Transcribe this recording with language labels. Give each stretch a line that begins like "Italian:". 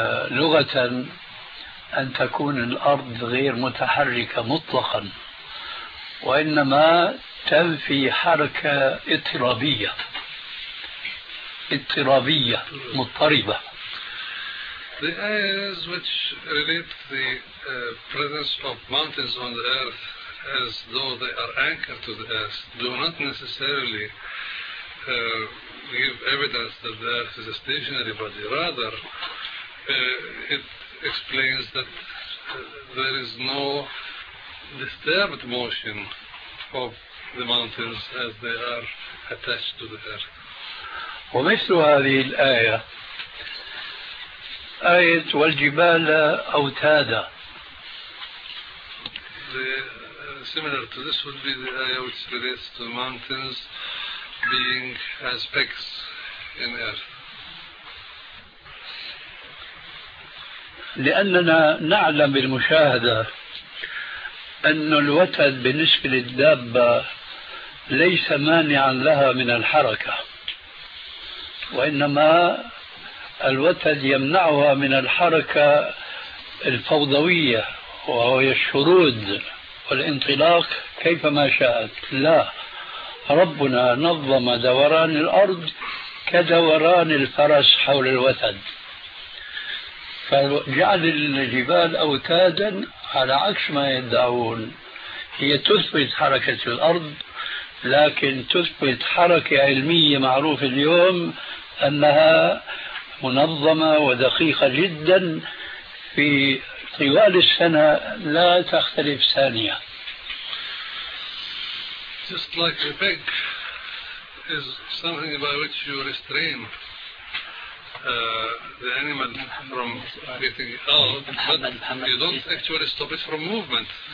Arabic: لغة أن تكون الأرض غير متحركة مطلقا، وإنما تنفي حركة اضطرابية مضطربة.
English: The ayahs which relate the presence of mountains on the earth as though they are anchored to the earth do not necessarily give evidence that the earth is a stationary body. Rather, it explains that there is no disturbed motion of the mountains as they are attached to the earth.
Arabic: ومثل هذه الآية آية والجبال أوتادا.
English: Similar to this would be the ayah which relates to mountains being as pegs in earth.
Arabic: لأننا نعلم بالمشاهدة أن الوتد بالنسبة للدابة ليس مانعا لها من الحركة وإنما الوتد يمنعها من الحركة الفوضوية وهو الشرود والانطلاق كيفما شاءت. لا، ربنا نظم دوران الأرض كدوران الفرس حول الوتد، فجعل الجبال أوتادا على عكس ما يدعون، هي تثبت حركة الأرض لكن تثبت حركة علمية معروفة اليوم أنها منظمة ودقيقة جدا في طوال السنة لا تختلف ثانية.
English: Just like a peg is something by which you restrain the animal from getting out, but you don't actually stop it from movement.